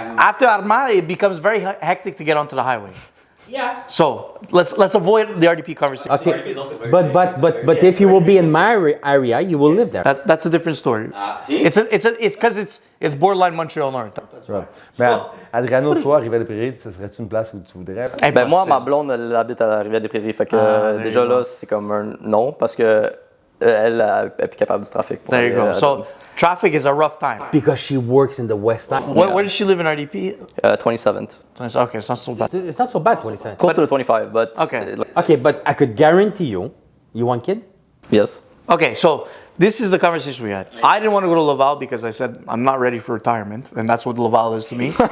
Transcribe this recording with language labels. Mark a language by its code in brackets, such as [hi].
[en] After Armand, it becomes very hectic to get onto the highway. Yeah. So let's avoid the RDP conversation. Okay. But if you will be in my area, you will live there. That's a different story. It's because it's borderline Montreal North. [fr] Ouais. Mais Adriano, toi, Rivière-des-Prairies, ce serait-tu une place où tu voudrais? Ben moi, ma blonde, elle habite à la Rivière-des-Prairies. Fait que déjà là, c'est comme un non parce que elle est plus capable du trafic. [en] There you go. So traffic is a rough time. Because she works in the West End. Where does she live in RDP? 27th. Okay, it's not so bad. It's not so bad, 27. Close to the 25, but... Okay. Okay, but I could guarantee you want kid? Yes. Okay, so this is the conversation we had. I didn't want to go to Laval because I said I'm not ready for retirement, and that's what Laval is to me.